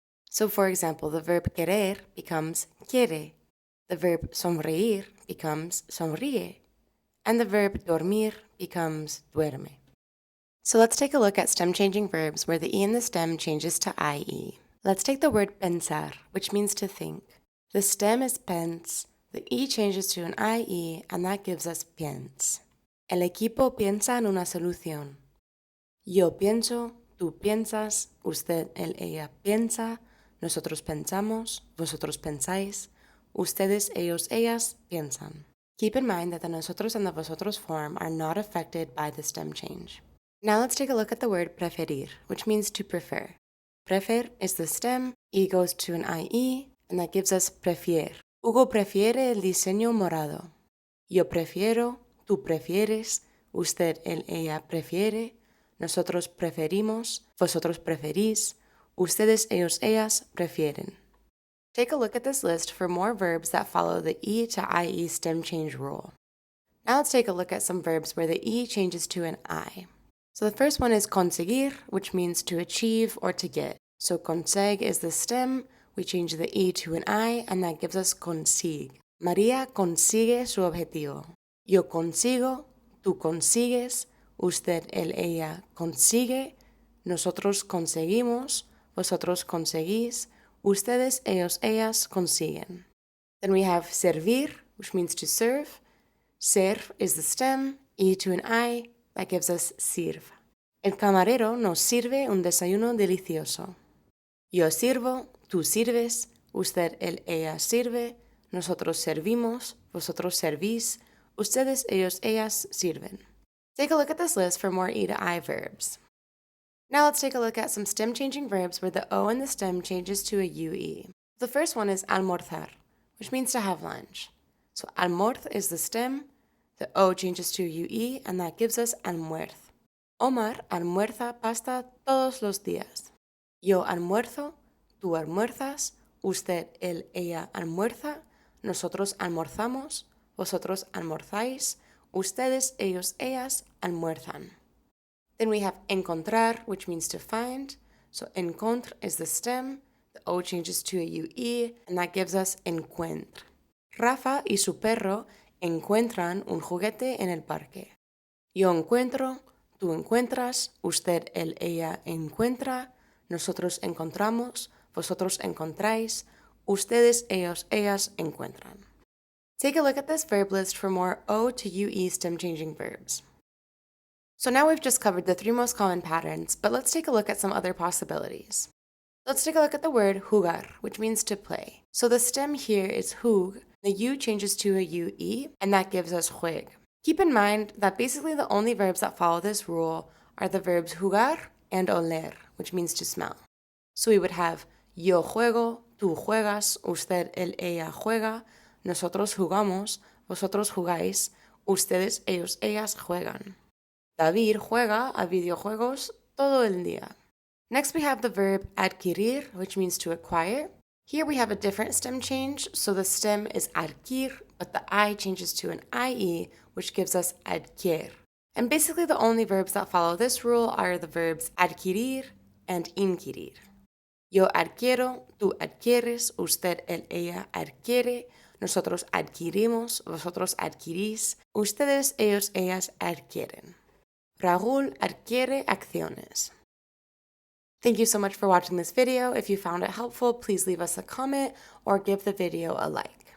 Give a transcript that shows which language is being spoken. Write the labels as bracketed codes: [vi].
[en] So for example, the verb querer becomes quiere, the verb sonreír becomes sonríe, and the verb dormir becomes duerme. So let's take a look at stem-changing verbs where the E in the stem changes to IE. Let's take the word pensar, which means to think. The stem is pens, the E changes to an IE, and that gives us piens. [es] El equipo piensa en una solución. Yo pienso, tú piensas, usted, él, ella piensa, nosotros pensamos, vosotros pensáis, ustedes, ellos, ellas piensan. [en] Keep in mind that the nosotros and the vosotros form are not affected by the stem change. Now let's take a look at the word preferir, which means to prefer. Prefer is the stem, E goes to an IE, and that gives us prefier. [es] Hugo prefiere el diseño morado. Yo prefiero, tú prefieres, usted, él, ella prefiere, nosotros preferimos, vosotros preferís, ustedes, ellos, ellas prefieren. [en] Take a look at this list for more verbs that follow the E to IE stem change rule. Now let's take a look at some verbs where the E changes to an I. So the first one is conseguir, which means to achieve or to get. So conseg is the stem, we change the E to an I, and that gives us consigue. [es] María consigue su objetivo. Yo consigo, tú consigues, usted, él, ella consigue, nosotros conseguimos, vosotros conseguís, ustedes, ellos, ellas consiguen. [en] Then we have servir, which means to serve. Ser is the stem, E to an I, that gives us sirve. [es] El camarero nos sirve un desayuno delicioso. Yo sirvo, tú sirves, usted, él, ella sirve, nosotros servimos, vosotros servís, ustedes, ellos, ellas sirven. [en] Take a look at this list for more E to I verbs. Now let's take a look at some stem-changing verbs where the O in the stem changes to a UE. The first one is almorzar, which means to have lunch. So almorz is the stem, the O changes to UE, and that gives us almuerz. [es] Omar almuerza pasta todos los días. Yo almuerzo, tú almuerzas, usted, él, ella almuerza, nosotros almorzamos, vosotros almorzáis, ustedes, ellos, ellas almuerzan. [en] Then we have encontrar, which means to find. So encontr is the stem, the O changes to a UE, and that gives us encuentr. [es] Rafa y su perro encuentran un juguete en el parque. Yo encuentro, tú encuentras, usted, él, ella encuentra, nosotros encontramos, vosotros encontráis, ustedes, ellos, ellas encuentran. [en] Take a look at this verb list for more O to UE stem-changing verbs. So now we've just covered the three most common patterns, but let's take a look at some other possibilities. Let's take a look at the word jugar, which means to play. So the stem here is jug, the U changes to a UE, and that gives us jueg. Keep in mind that basically the only verbs that follow this rule are the verbs jugar and oler, which means to smell. So we would have [es] yo juego, tú juegas, usted, él, ella juega, nosotros jugamos, vosotros jugáis, ustedes, ellos, ellas juegan. David juega a videojuegos todo el día. [en] Next we have the verb adquirir, which means to acquire. Here we have a different stem change, so the stem is adquir, but the I changes to an IE, which gives us adquier. And basically the only verbs that follow this rule are the verbs adquirir and inquirir. [es] Yo adquiero, tú adquieres, usted, él, ella adquiere, nosotros adquirimos, vosotros adquirís, ustedes, ellos, ellas adquieren. Raúl adquiere acciones. [en] Thank you so much for watching this video. If you found it helpful, please leave us a comment or give the video a like.